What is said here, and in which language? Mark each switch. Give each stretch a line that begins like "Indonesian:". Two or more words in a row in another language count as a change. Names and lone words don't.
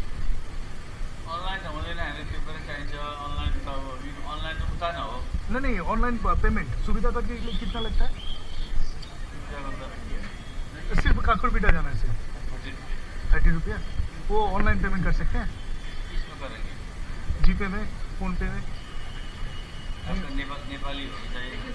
Nepali: ऑनलाइन त हुँदैन, हामी पेपर चाहिन्छ। ऑनलाइन त अब ऑनलाइन त उता न हो।
Hindi: नहीं
English: online payment
Hindi: सुविधा कार्ड के लिए कितना लगता है? सिर्फ काकरबिटा जाना है सिर्फ 30 रुपया। वो
English: online payment
Hindi: कर सकते हैं? किसमा करेंगे? जीपे में, फोन पे में? आपका नेपाली हो चाहिए।